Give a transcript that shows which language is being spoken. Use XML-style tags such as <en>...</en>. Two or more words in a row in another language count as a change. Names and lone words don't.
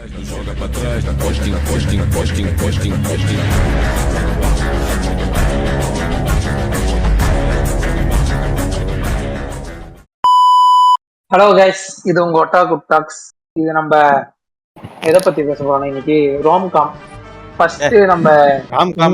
<pt>joga pra trás, da costinha, costinha, costinha, costinha, costinha.</pt> <en>Hello guys,</en> <ta>இது உங்க ஒட்டா குட் டாக்ஸ். இது நம்ம எதை பத்தி பேச போறோம் இன்னைக்கு? ரோம்காம். ஃபர்ஸ்ட் நம்ம ராம்காம்</ta>